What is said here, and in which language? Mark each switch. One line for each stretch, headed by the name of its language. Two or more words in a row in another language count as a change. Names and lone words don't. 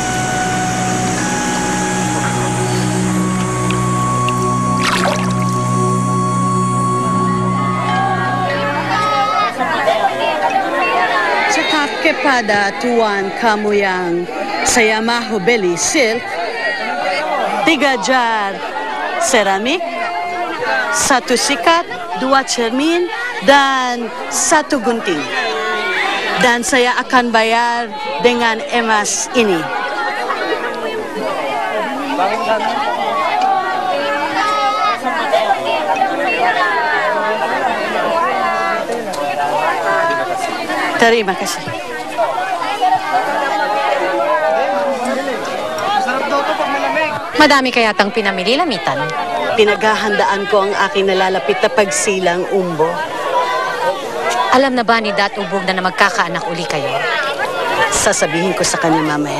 Malay: Kepada Tuan Kamuyang sa Yamaha Belly Silk, 3 jar ceramik, 1 sikat, 2 cermin, dan 1 gunting. Dan saya akan bayar dengan emas ini. Terima kasih.
Filipino: Madami kayatang pinamili, Lamitan. Pinaghahandaan ko ang aking nalalapit na pagsilang umbo. Alam na ba ni Datubog na magkakaanak uli kayo? Sasabihin ko sa kanya mamaya.